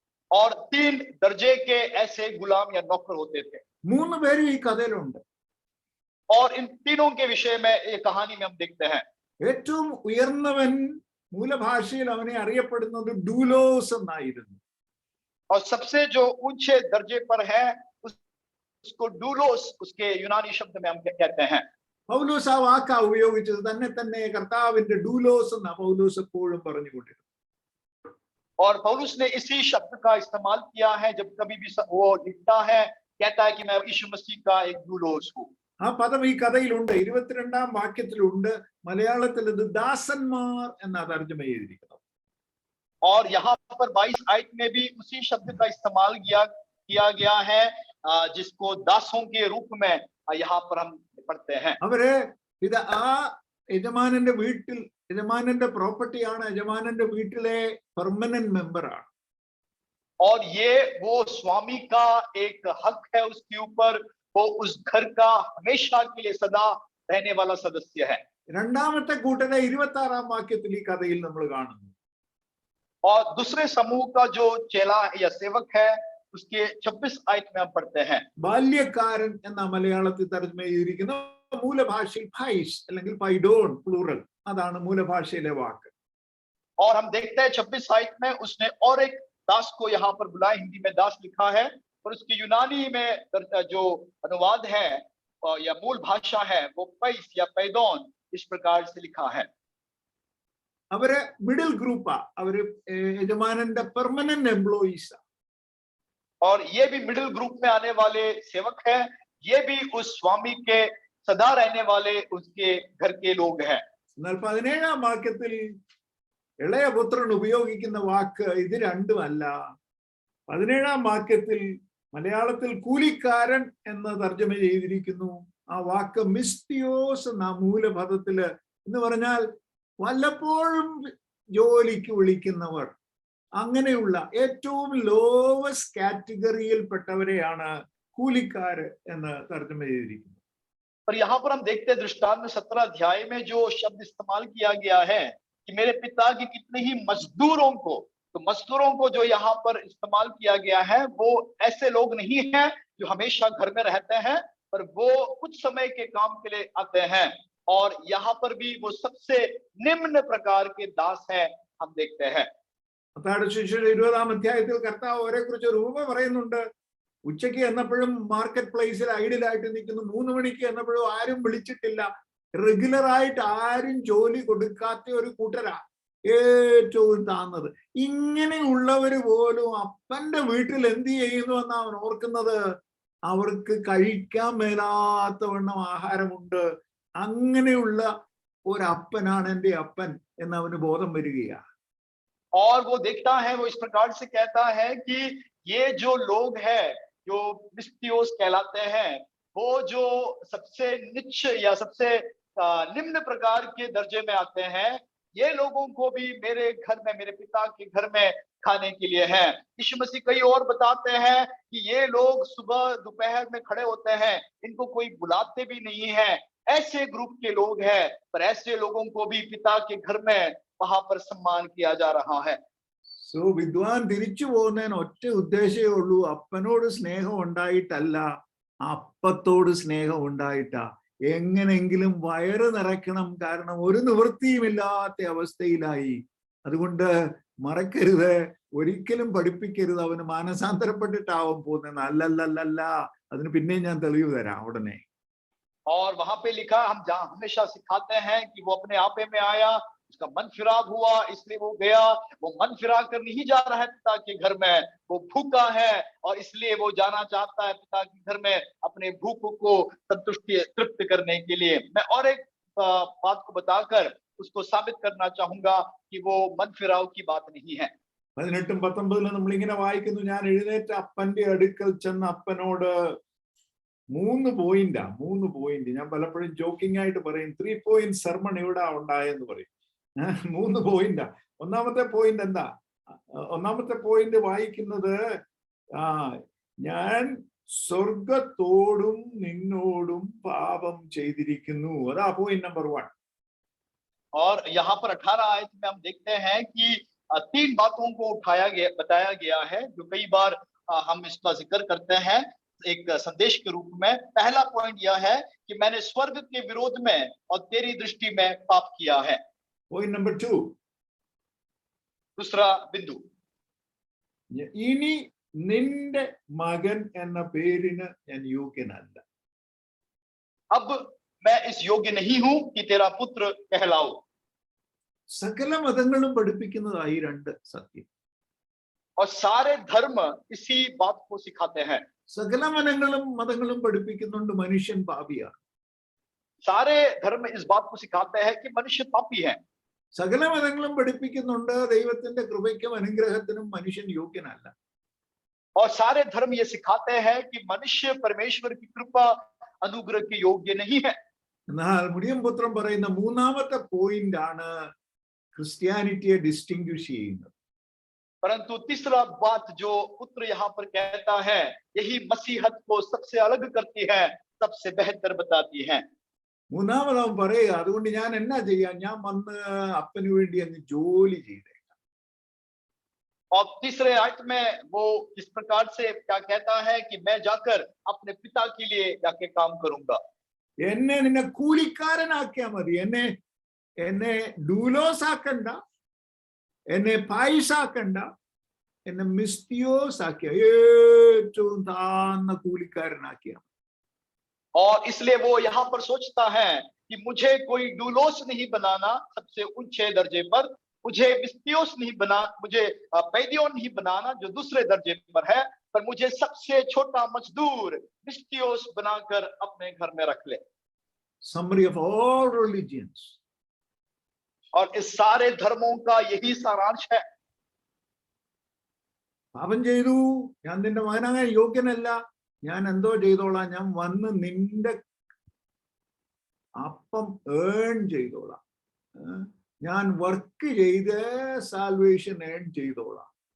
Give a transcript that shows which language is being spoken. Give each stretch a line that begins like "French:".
Hindi: और 3 दर्जे के ऐसे गुलाम या नौकर होते थे.
Malayalam: 3 പേരും ഈ കഥയിലുണ്ട്.
Hindi: और इन तीनों के विषय में ये कहानी में हम देखते हैं.
Malayalam: ഏറ്റവും ഉയർന്നവൻ മൂലഭാഷയിൽ അവനെ അറിയപ്പെടുന്നത് ഡൂലോസ് എന്നായിരുന്നു.
Hindi: और सबसे जो ऊंचे दर्जे पर है उसको डूलोस, उसके यूनानी शब्द में हम कहते हैं.
Malayalam: പൗലോസ് ആ വാക്കാ ഉപയോഗിച്ചത്. തന്നെ കർത്താവിന്റെ ഡൂലോസ് എന്നാ പൗലോസ് എപ്പോഴും പറഞ്ഞുകൊണ്ടിരുന്നത്.
Hindi: और पौलुस ने इसी शब्द का इस्तेमाल किया है जब कभी भी वो लिखता है, कहता है कि मैं यीशु मसीह का एक डूलोस हूँ.
Malayalam: ആ പദം ഈ കഥയിലുണ്ട്. 22ാം വാക്യത്തിലുണ്ട്. മലയാളത്തിൽ ഇത് ദാസന്മാർ എന്നാ തർജ്ജമ ചെയ്തിരിക്കുന്നത്.
Hindi: और यहाँ पर 22 आयत में भी उसी शब्द का इस्तेमाल किया गया है, जिसको दासों के रूप में यहाँ पर हम पढ़ते हैं.
Malayalam: അവര് ഇത് ആ യജമാനന്റെ വീട്ടിൽ, യജമാനന്റെ പ്രോപ്പർട്ടിയാണ്, യജമാനന്റെ വീട്ടിലെ
English: Permanent മെമ്പറാണ്.
Hindi: और ये वो स्वामी का एक हक है उसके ऊपर, वो उस घर का हमेशा के लिए सदा रहने वाला सदस्य है.
Malayalam: രണ്ടാമത്തെ കൂട്ടരെ 26ാം വാക്യത്തിൽ ഈ കഥയിൽ നമ്മൾ കാണുന്നു.
Hindi: और दूसरे समूह का जो चेला या सेवक है उसके 26 आयत में हम पढ़ते हैं.
Malayalam: ബാല്യക്കാരൻ എന്ന മലയാളത്തിൽ തർജ്ജമ ചെയ്തിരിക്കുന്ന മൂലഭാഷയിൽ ഫൈസ് അല്ലെങ്കിൽ പൈഡോൺ പ്ലൂറൽ, അതാണ് മൂലഭാഷയിലെ വാക്ക്.
Hindi: और हम देखते हैं 26 आयत में उसने और एक दास को यहाँ पर बुलाया, हिंदी में दास लिखा है, और उसकी यूनानी में जो अनुवाद है या मूल भाषा है वो पैस या पैदोन इस प्रकार से लिखा है.
Malayalam: അവര്
English: middle ഗ്രൂപ്പാ,
Malayalam: അവര് യജമാനന്റെ
English: Permanent എംപ്ലോയീസാ.
Hindi: और ये भी
English: middle group
Hindi: में आने वाले सेवक हैं, ये भी उस स्वामी के सदा रहने वाले उसके घर के लोग हैं.
Malayalam: എന്നാൽ 17ാം വാക്യത്തിൽ ഇളയ പുത്രൻ ഉപയോഗിക്കുന്ന വാക്ക് ഇത് രണ്ടുമല്ല. 17ാം വാക്യത്തിൽ മലയാളത്തിൽ കൂലിക്കാരൻ എന്ന് തർജ്ജമ ചെയ്തിരിക്കുന്നു. ആ വാക്ക് മിസ്തിയോസ് എന്ന മൂലപദത്തില് എന്ന് പറഞ്ഞാൽ വല്ലപ്പോഴും ജോലിക്ക് വിളിക്കുന്നവർ, അങ്ങനെയുള്ള ഏറ്റവും
English: lowest കാറ്റഗറിയിൽപ്പെട്ടവരെയാണ്
Malayalam: കൂലിക്കാര് എന്ന് തർജ്ജമ ചെയ്തിരിക്കുന്നത്.
Hindi: पर यहाँ पर हम देखते हैं दृष्टांत में 17 अध्याय में जो शब्द इस्तेमाल किया गया है कि मेरे पिता के कितने ही मजदूरों को, तो मजदूरों को जो यहाँ पर इस्तेमाल किया गया है वो ऐसे लोग नहीं हैं जो हमेशा घर में रहते हैं, पर वो कुछ समय के काम के लिए आते हैं. और यहाँ पर भी वो सबसे निम्न प्रकार के दास हैं हम देखते हैं.
Malayalam: മത്തായിയുടെ സുവിശേഷം 20ാം അധ്യായത്തിൽ കർത്താവ് അവരെ കുറിച്ച് ഒരു ഉപമ പറയുന്നുണ്ട്. ഉച്ചയ്ക്ക് എന്നപ്പോഴും
English: market പ്ലേസിൽ ഐഡിയലായിട്ട്
Malayalam: നിൽക്കുന്നു. 3 മണിക്ക് എന്നപ്പോഴും ആരും വിളിച്ചിട്ടില്ല. റെഗുലറായിട്ട് ആരും ജോലി കൊടുക്കാത്ത ഒരു കൂട്ടരാ ഏറ്റവും താന്നത്. ഇങ്ങനെയുള്ളവര് പോലും അപ്പന്റെ വീട്ടിൽ എന്ത് ചെയ്യുന്നു എന്നാ അവൻ ഓർക്കുന്നത്? അവർക്ക് കഴിക്കാൻ മേലാത്ത വണ്ണം ആഹാരമുണ്ട്. അങ്ങനെയുള്ള ഒരപ്പനാണ് എൻ്റെ അപ്പൻ എന്ന് അവന് ബോധം വരികയാണ്.
Hindi: और वो देखता है, वो इस प्रकार से कहता है कि ये जो लोग हैं जो मिस्टियोस कहलाते हैं, वो जो सबसे निच्च या सबसे निम्न प्रकार के दर्जे में आते हैं, ये लोगों को भी मेरे घर में, मेरे पिता के घर में खाने के लिए है. यीशु मसीह कई और बताते हैं कि ये लोग सुबह दोपहर में खड़े होते हैं, इनको कोई बुलाते भी नहीं है, ऐसे ग्रुप के लोग हैं, पर ऐसे लोगों को भी पिता के घर में वहां पर सम्मान किया जा रहा है।
Malayalam: സോ വിദ്വാൻ തിരിച്ചു പോകുന്നതിന് ഒറ്റ ഉദ്ദേശമേ ഉള്ളൂ, അപ്പനോട് സ്നേഹം ഉണ്ടായിട്ടല്ല, അപ്പത്തോട് സ്നേഹം ഉണ്ടായിട്ടാ. എങ്ങനെങ്കിലും വയറ് നിറയ്ക്കണം, കാരണം ഒരു നിവൃത്തിയുമില്ലാത്ത അവസ്ഥയിലായി. അതുകൊണ്ട് മറക്കരുത്, ഒരിക്കലും പഠിപ്പിക്കരുത് അവന് മാനസാന്തരപ്പെട്ടിട്ടാവും പോകുന്നത്. അല്ലല്ലല്ല, അതിന് പിന്നെയും ഞാൻ തെളിവ് തരാം ഉടനെ.
Hindi: और वहां पे लिखा, हम जहां हमेशा सिखाते हैं कि वो अपने आपे में आया, उसका मन फिराव हुआ, इसलिए वो गया। वो मन फिरा कर नहीं जा रहा है पिता के घर में, वो भूखा है और इसलिए वो जाना चाहता है पिता के घर में अपने भूख को संतुष्टि तृप्त करने के लिए। मैं और एक बात को बताकर उसको साबित करना चाहूंगा कि वो मन फिराव की बात नहीं है।
Malayalam: 18 19 നമ്മൾ ഇങ്ങനെ വായിക്കുന്നു, ഞാൻ എഴുന്നേറ്റ് അപ്പന്റെ അടുക്കൽ ചെന്ന് അപ്പനോട് 3 പോയിന്റ്. ഞാൻ പലപ്പോഴും ജോക്കിംഗ് ആയിട്ട് പറയും
English: 3 point sermon
Malayalam: ഇവിടെ ഉണ്ടായെന്ന് പറയും. 3 പോയിന്റാ. ഒന്നാമത്തെ പോയിന്റ് എന്താ? ഒന്നാമത്തെ പോയിന്റ് വായിക്കുന്നത്, ഞാൻ സ്വർഗത്തോടും നിന്നോടും പാപം ചെയ്തിരിക്കുന്നു. അതാ പോയിന്റ് നമ്പർ 1.
Hindi: और यहाँ पर 18 आयत में हम देखते हैं कि 3 बातों को बताया गया है, जो कई बार हम इसका जिक्र करते हैं एक संदेश के रूप में। पहला पॉइंट यह है कि मैंने स्वर्ग के विरोध में और तेरी दृष्टि में पाप किया है।
Malayalam: Point number 2.
Hindi: दूसरा बिंदु,
Malayalam: ഇനി നിന്റെ മകൻ എന്ന പേരിന് ഞാൻ യോഗ്യനല്ല.
Hindi: अब मैं इस योग्य नहीं हूं कि तेरा पुत्र कहलाओ।
Malayalam: സകല മതങ്ങളും പഠിപ്പിക്കുന്നതായി 2 സത്യം.
Hindi: और सारे धर्म इसी बात को सिखाते हैं।
Malayalam: സകല മതങ്ങളും പഠിപ്പിക്കുന്നുണ്ട് മനുഷ്യൻ പാപിയാണ്.
Hindi: सारे धर्म इस बात को सिखाते हैं कि मनुष्य पापी है।
Malayalam: സകല മതങ്ങളും പഠിപ്പിക്കുന്നുണ്ട് ദൈവത്തിന്റെ കൃപയ്ക്കും അനുഗ്രഹത്തിനും മനുഷ്യൻ യോഗ്യനല്ല.
Hindi: और सारे धर्म ये सिखाते हैं कि मनुष्य परमेश्वर की कृपा अनुग्रह के योग्य नहीं है।
Malayalam: എന്നാൽ മുടിയം പുത്രൻ പറയുന്ന മൂന്നാമത്തെ പോയിന്റ് ആണ് ക്രിസ്ത്യാനിറ്റിയെ ഡിസ്റ്റിംഗ്വിഷ് ചെയ്യുന്നത്.
Hindi: परंतु तीसरा बात जो पुत्र यहाँ पर कहता है, यही मसीहत को सबसे अलग करती है, सबसे बेहतर बताती है।
Malayalam: മൂന്നാമത് അവൻ പറയുക, അതുകൊണ്ട് ഞാൻ എന്നാ ചെയ്യാൻ, ഞാൻ വന്ന് അപ്പന് വേണ്ടി അങ്ങ് ജോലി ചെയ്തേ.
Hindi: और तीसरे आयत में वो इस प्रकार से क्या कहता है कि मैं जाकर अपने पिता के लिए जाके काम करूंगा।
Malayalam: എന്നെ നിന്നെ കൂലിക്കാരനാക്കിയാ മതി, എന്നെ ഡൂലോസ് ആക്കണ്ട, എന്നെ പായിസാക്കണ്ട, എന്നെ മിസ്തിയോസ് ആക്കിയ, ഏറ്റവും താന്ന കൂലിക്കാരനാക്കിയ.
Hindi: और इसलिए वो यहाँ पर सोचता है कि मुझे कोई डूलोस नहीं बनाना सबसे ऊंचे दर्जे पर, मुझे मिस्तियोस नहीं बना, मुझे पैदियोन नहीं बनाना जो दूसरे दर्जे पर है, पर मुझे सबसे छोटा मजदूर मिस्तियोस बनाकर अपने घर में रख ले।
English: Summary of all religions.
Hindi: और इस सारे धर्मों का यही सारांश है।
Malayalam: പാപം ചെയ്തു, ഞാൻ നിന്റെ മകനാകാൻ യോഗ്യനല്ല, ഞാൻ എന്തോ ചെയ്തോളാം, ഞാൻ വന്ന് നിന്റെ അപ്പം ഏൺ ചെയ്തോളാം, ഞാൻ
English: work
Malayalam: ചെയ്ത്
English: salvation earn
Malayalam: ചെയ്തോളാം.